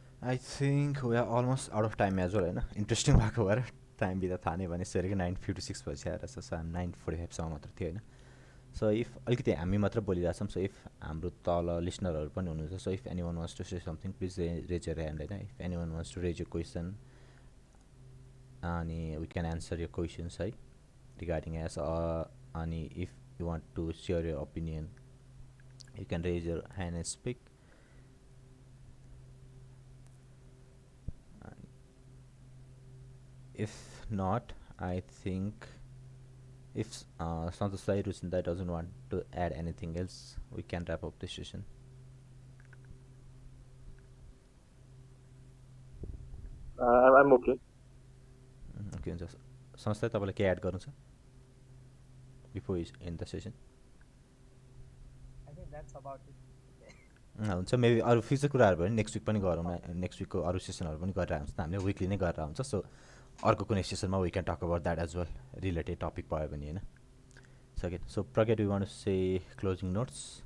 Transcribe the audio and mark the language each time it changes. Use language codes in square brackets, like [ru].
[en] I think we are almost out of time as well [ne] होइन interesting भएको भएर time बित्दा थाहा नै भने सरी 9:56 बजी आएर सो हामी 9:45सम्म मात्र थियो होइन. [en] so if [ne] अलिकति हामी मात्र बोलिरहेछौँ, [en] so if [ne] हाम्रो तल लिसनरहरू पनि हुनुहुन्छ, [en] So if anyone wants to say something please raise your hand होइन. If anyone wants to raise your question अनि we can answer your questions है regarding as अनि if you want to share your opinion you can raise your hand and speak. If not, I think if Santosh Rusinda doesn't want to add anything else, we can wrap up this session. I'm okay. [ne] Okay, हुन्छ. संस्था तपाईँलाई के add गर्नु छ [en] Before in the session? I think that's about it. [ne] हुन्छ. Maybe अरू future कुराहरू भयो भने नेक्स्ट विक पनि गरौँ न. नेक्स्ट विकको अरू सेसनहरू पनि गरेर हुन्छ त हामीले विकली नै गरेर हुन्छ. सो अर्को कुनै सेसनमा [en] We can talk about that as well related topic भयो भने होइन. So forget we want to say closing notes.